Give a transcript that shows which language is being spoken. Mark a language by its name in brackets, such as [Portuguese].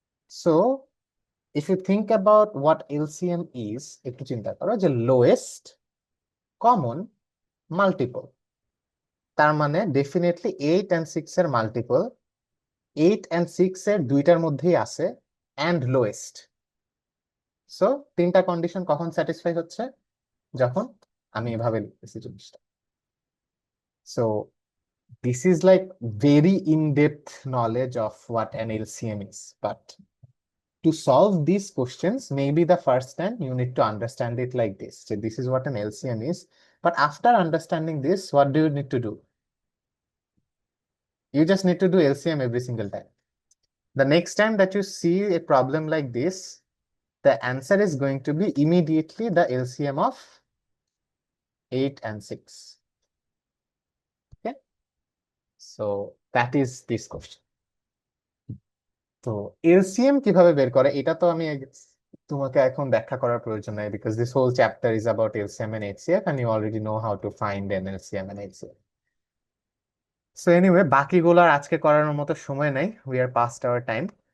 [English] so if you think about what LCM is, [Bangla] একটু চিন্তা করো যে লোয়েস্ট কমন মাল্টিপল, তার মানে ডেফিনেটলি 8 and 6 এর মাল্টিপল 8 and 6 এর দুইটার মধ্যেই আছে, অ্যান্ড লোয়েস্ট। সো তিনটা কন্ডিশন কখন স্যাটিসফাই হচ্ছে? যখন আমি এভাবে লিখতেছি জিনিসটা। [English] So this is like very in-depth knowledge of what an LCM is, but to solve these questions, maybe the first time you need to understand it like this. So this is what an LCM is. But after understanding this, what do you need to do? You just need to do LCM every single time. The next time that you see a problem like this, the answer is going to be immediately the LCM of 8 and 6. Okay, so that is this question. [Bangla] তো LCM কিভাবে বের করে এটা তো আমি তোমাকে এখন ব্যাখ্যা করার প্রয়োজন নাই, [English] because this whole chapter is about LCM and HCF [Bangla] and you already know how to find N LCM and HCF. So anyway, বাকিগুলো আর আজকে করার মতো সময় নাই, [English] We are past our time.